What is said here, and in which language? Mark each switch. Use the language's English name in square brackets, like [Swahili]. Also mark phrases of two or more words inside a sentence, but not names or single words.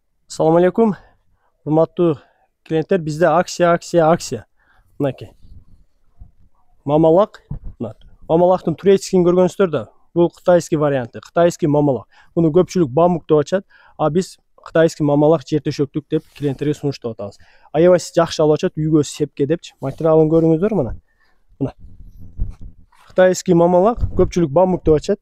[Arabic] السلام عليكم. [Kyrgyz] Урматтуу клиенттер, бизде акция. Минакей. Мамалак. Mamalактын турецкийин көргөнсүздөр да. Бул кытайский варианты. Кытайский мамалак. Буну көпчүлүк бамук деп атышат. А биз кытайский мамалак жер төшөктүк деп клиенттерге сунуштап атабыз. Аябай жакшы алып атышат, үйгө сепке депчи. Материалын көрүңүздөр мына. Мына. Кытайский мамалак көпчүлүк бамук деп атышат.